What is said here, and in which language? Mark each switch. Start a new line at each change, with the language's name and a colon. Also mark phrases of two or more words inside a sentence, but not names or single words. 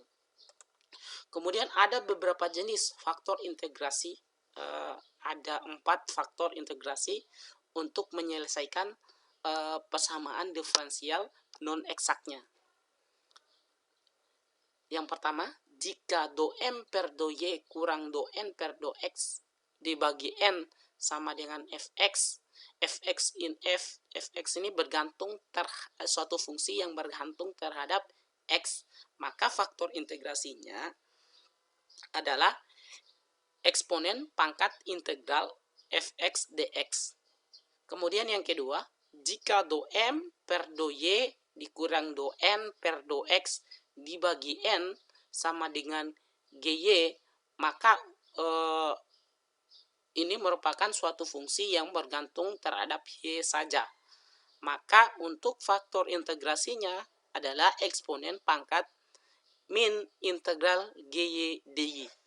Indonesian: Kemudian ada beberapa jenis faktor integrasi. Ada 4 faktor integrasi untuk menyelesaikan persamaan diferensial non eksaknya. Yang pertama, jika do m per do y kurang do n per do x dibagi n sama dengan fx, fx ini bergantung suatu fungsi yang bergantung terhadap x, maka faktor integrasinya adalah eksponen pangkat integral fx dx. Kemudian yang kedua, jika do m per do y dikurang do n per do x dibagi n sama dengan gy, maka ini merupakan suatu fungsi yang bergantung terhadap y saja. Maka untuk faktor integrasinya adalah eksponen pangkat min integral gy dy.